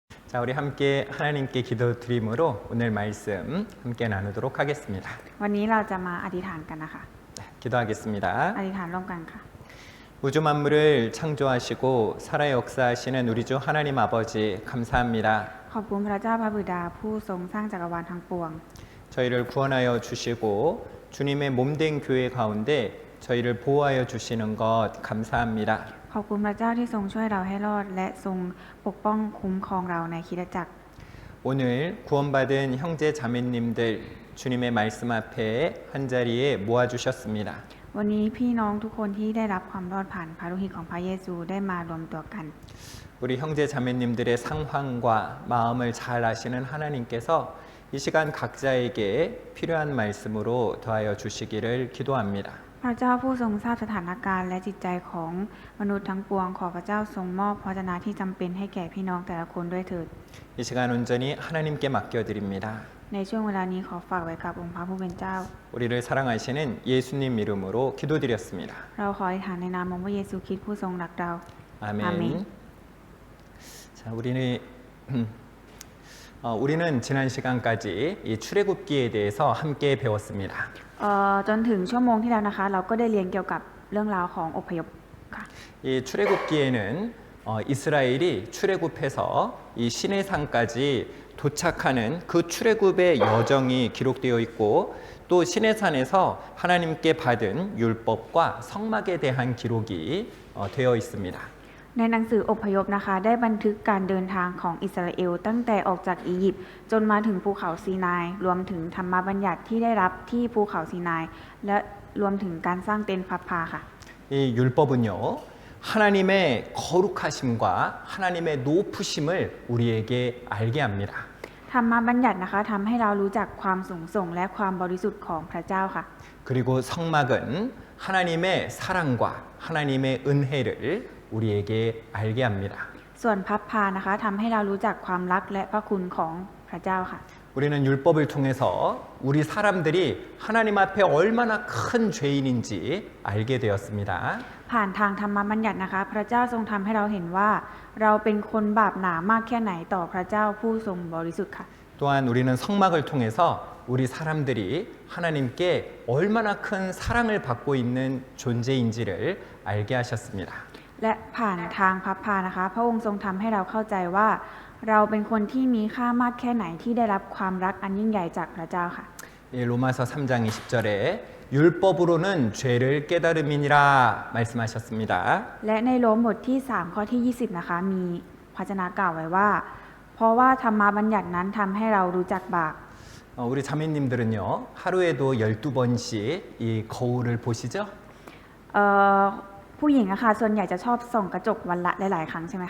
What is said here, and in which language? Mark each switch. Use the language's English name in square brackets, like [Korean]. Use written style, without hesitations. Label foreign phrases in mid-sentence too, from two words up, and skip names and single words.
[Korean] 자, 우리 함께 하나님께 기도드림으로 오늘 말씀 함께 나누도록 하겠습니다. [Thai] วันนี้เราจะมาอธิษฐานกันนะคะ [Korean] 네, 기도하겠습니다. [Thai] อธิษฐานร่วมกันค่ะ [Korean] 우주 만물을 창조하시고 살아 역사하시는 우리 주 하나님 아버지 감사합니다. [Thai] ขอบคุณพระเจ้าพระบิดาผู้ทรงสร้างจักรวาลทั้งปวง [Korean] 저희를 구원하여 주시고 주님의 몸된 교회 가운데 저희를 보호하여 주시는 것 감사합니다. [Thai] ขอบคุณพระเจ้าที่ทรงช่วยเราให้รอดและทรงปกป้องคุ้มครองเราในคริสตจักร [Korean] 오늘 구원받은 형제 자매님들 주님의 말씀 앞에 한자리에 모아주셨습니다. [Thai] วันนี้พี่น้องทุกคนที่ได้รับความรอดผ่านพระโลหิตของพระเยซูได้มารวมตัวกัน [Korean] 우리 형제 자매님들의 상황과 마음을 잘 아시는 하나님께서 이 시간 각자에게 필요한 말씀으로 더하여 주시기를 기도합니다. [Thai] พระเจ้าผู้ทรงทราบสถานการณ์และจิตใจของมนุษย์ทั้งปวงขอพระเจ้าทรงมอบพระวจนะที่จำเป็นให้แก่พี่น้องแต่ละคนด้วยเถิด [Korean] 이 시간 온전히 하나님께 맡겨드립니다. [Thai] ในช่วงเวลานี้ขอฝากไว้กับองค์พระผู้เป็นเจ้า [Korean] 우리를 사랑하시는 예수님 이름으로 기도드렸습니다. [Thai] เราขออธิษฐานในนามองค์พระเยซูคริสต์ผู้ทรงรักเรา [Korean] 아멘. 아멘. 자, 우리는 지난 시간까지 이 출애굽기에 대해서 함께 배웠습니다. [Thai] จนถึงชั่วโมงที่แล้วนะคะ เราก็ได้เรียนเกี่ยวกับเรื่องราวของอพยพค่ะ [Korean] 이 출애굽기에는 이스라엘이 출애굽해서 이 시내산까지 도착하는 그 출애굽의 여정이 기록되어 있고 또 시내산에서 하나님께 받은 율법과 성막에 대한 기록이 되어 있습니다. [Thai] ในหนังสืออพยพนะคะได้บันทึกการเดินทางของอิสราเอลตั้งแต่ออกจากอียิปต์จนมาถึงภูเขาซีนายรวมถึงธรรมบัญญัติที่ได้รับที่ภูเขาซีนายและรวมถึงการสร้างเต็นท์พับผ้าค่ะ [Korean] 이 율법은요 하나님의 거룩하심과 하나님의 높으심을 우리에게 알게 합니다. [Thai] ธรรมบัญญัตินะคะทำให้เรารู้จักความสูงส่งและความบริสุทธิ์ของพระเจ้าค่ะ [Korean] 그리고 성막은 하나님의 사랑과 하나님의 은혜를 우리에게 알게 합니다. [Thai] ส่วนพับผ้านะคะทำให้เรารู้จักความรักและพระคุณของพระเจ้าค่ะ [Korean] 우리는 율법을 통해서 우리 사람들이 하나님 앞에 얼마나 큰 죄인인지 알게 되었습니다. [Thai] ผ่านทางธรรมบัญญัตินะคะ พระเจ้าทรงทำให้เราเห็นว่า เราเป็นคนบาปหนามากแค่ไหนต่อพระเจ้าผู้ทรงบริสุทธิ์ค่ะ [Korean] 또한 우리는 성막을 통해서 우리 사람들이 하나님께 얼마나 큰 사랑을 받고 있는 존재인지를 알게 하셨습니다. [Thai] และผ่านทางพับผ้านะคะ พระองค์ทรงทำให้เราเข้าใจว่า เราเป็นคนที่มีค่ามากแค่ไหนที่ได้รับความรักอันยิ่งใหญ่จากพระเจ้าค่ะ [Korean] 로마서 3장 20절에 율법으로는 죄를 깨달음이니라 말씀하셨습니다. [Thai] และในโรมบทที่ 3 ข้อที่ 20 นะคะ มีพระวจนะกล่าวไว้ว่า เพราะว่าธรรมบัญญัตินั้นทำให้เรารู้จักบาป [Korean] 우리 자매님들은요 하루에도 12번씩 이 거울을 보시죠? [Thai] ผู้หญิงอะค่ะส่วนใหญ่จะชอบส่องกระจกวันละหลายๆครั้งใช่ไหมคะ